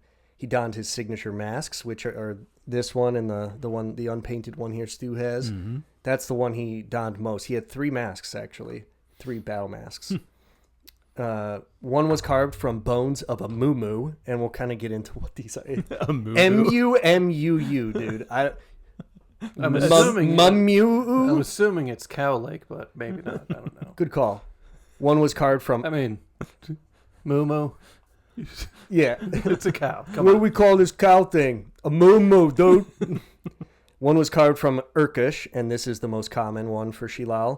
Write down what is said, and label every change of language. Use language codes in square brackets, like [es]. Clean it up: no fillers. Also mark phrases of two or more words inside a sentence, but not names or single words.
[en] He donned his signature masks, which are this one and the unpainted one here Stu has. Mm-hmm. That's the one he donned most. He had 3 masks, actually. 3 battle masks. One was carved from bones of a moo, and we'll kind of get into what these are. A moo. M-U-M-U-U, dude. I'm assuming I'm assuming it's Cow Lake, but maybe not. I don't know. Good call. One was carved from... I mean, Moo. Yeah. It's a cow. Come What do on. we call this cow thing? A moo, dude. One was carved from Urkush, and this is the most common one for Shilal.